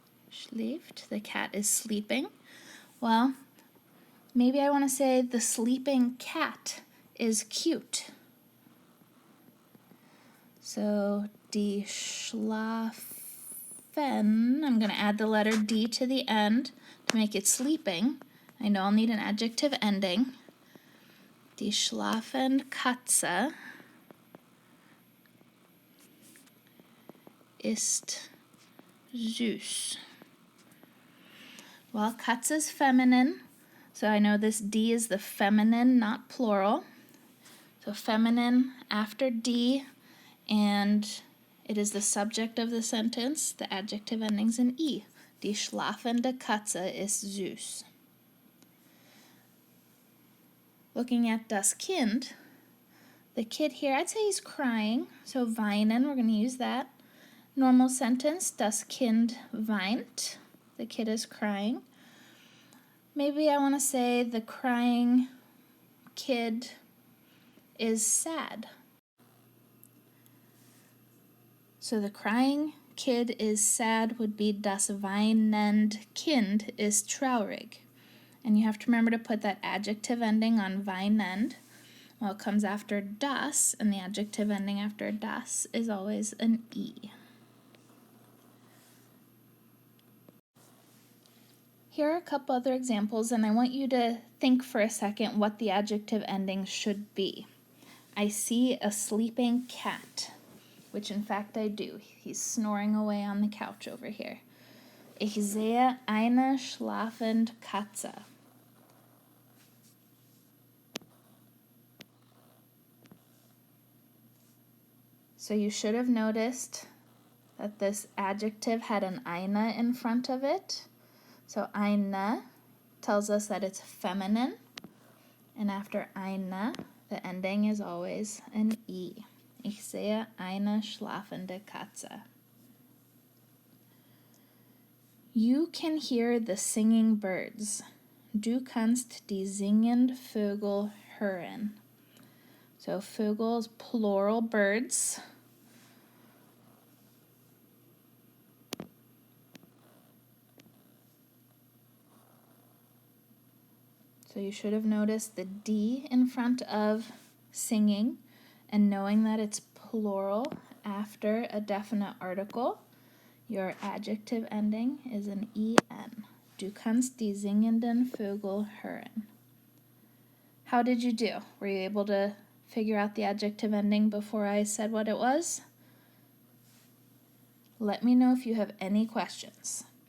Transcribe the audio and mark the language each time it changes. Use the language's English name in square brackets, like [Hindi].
[English] Schläft, the cat is sleeping. Well, maybe I want to say the sleeping cat is cute. So die Schlafen, I'm going to add the letter D to the end to make it sleeping. I know I'll need an adjective ending. [German] Die schlafende Katze ist süß. [English] Well, Katze is feminine, so I know this D is the feminine, not plural. So feminine after D, and it is the subject of the sentence. The adjective ending's in E. [German] Die schlafende Katze ist süß. [English] Looking at das Kind, the kid here, I'd say he's crying. So weinen, we're going to use that. Normal sentence, [German] das Kind weint. [English] The kid is crying. Maybe I want to say the crying kid is sad. So the crying kid is sad would be [German] das weinende Kind ist traurig. [English] And you have to remember to put that adjective ending on weinend. Well, it comes after das, and the adjective ending after das is always an E. Here are a couple other examples, and I want you to think for a second what the adjective ending should be. I see a sleeping cat, which in fact I do. He's snoring away on the couch over here. [German] Ich sehe eine schlafende Katze. [English] So you should have noticed that this adjective had an eine in front of it. So eine tells us that it's feminine, and after eine, the ending is always an E. [German] Ich sehe eine schlafende Katze. [English] You can hear the singing birds. [German] Du kannst die singenden Vögel hören. [English] So Vögels, plural, birds. So you should have noticed the D in front of singing, and knowing that it's plural after a definite article, your adjective ending is an EN. [German] Du kannst die singenden Vögel hören. [English] How did you do? Were you able to figure out the adjective ending before I said what it was? Let me know if you have any questions.